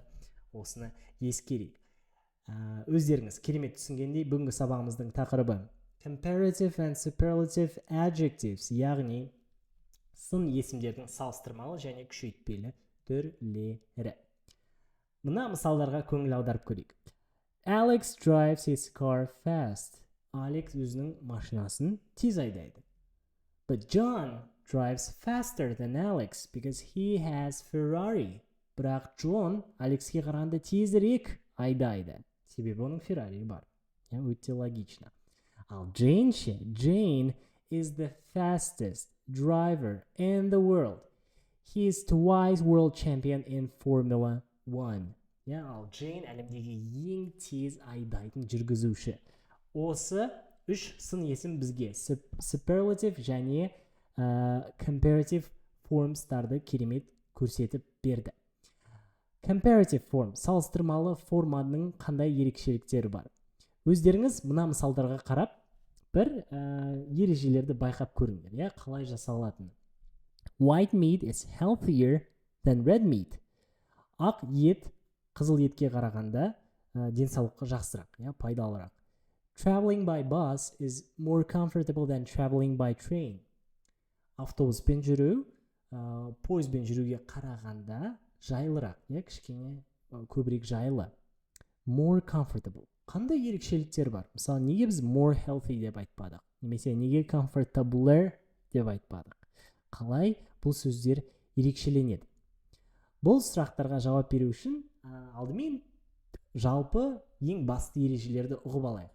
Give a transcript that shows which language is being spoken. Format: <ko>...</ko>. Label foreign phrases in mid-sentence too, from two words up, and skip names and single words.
<kk>Осыны ескерейік. Өздеріңіз керемет түсінгендей, бүгінгі сабағымыздың тақырыбы</kk> <en>Comparative and Superlative adjectives,</en> <kk>яғни сын есімдердің салыстырмалы және күшейтпелі түрлері. Мына мысалдарға көңіл аударып көрейік.</kk> <en>Alex drives his car fast.</en> <kk>Алекс өзінің машинасын тез айдайды.</kk> <en>But John drives faster than Alex because he has Ferrari.</en> <kk>Бірақ Джон Алекске қарағанда тезірек айдайды. Себебі оның Феррари бар. Өте логично.</kk> <en>Ал Jane is the fastest driver in the world. He is twice world champion in Formula 1.</en> <kk>Ал Jane әлемдегі ең тез айдайтын жүргізуші. Осы үш сын есім бізге superlative және</kk> <en>comparative formстарды</en> <kk>керемет көрсетіп берді.</kk> <en>Comparative form,</en> <kk>салыстырмалы форманың қандай ерекшеліктері бар? Өздеріңіз мына мысалдарға қарап, бір ережелерді байқап көріңдер, қалай жасалатыны.</kk> <en>White meat is healthier than red meat.</en> <kk>Ақ ет қызыл етке қарағанда денсаулыққа жақсырақ, пайдалырақ.</kk> <en>Traveling by bus is more comfortable than traveling by train.</en> <kk>Автобуспен жүру, пойызбен жүруге қарағанда жайлырақ, кішкене көбірек жайлы.</kk> <en>More comfortable.</en> <kk>Қандай ерекшеліктер бар? Мысалы, неге біз</kk> <en>more healthy</en> <kk>деп айтпадық? Немесе неге comfortabler деп айтпадық? Қалай бұл сөздер ерекшеленеді? Бұл сұрақтарға жауап беру үшін алдымен жалпы ең басты ережелерді ұғып алайық.</kk>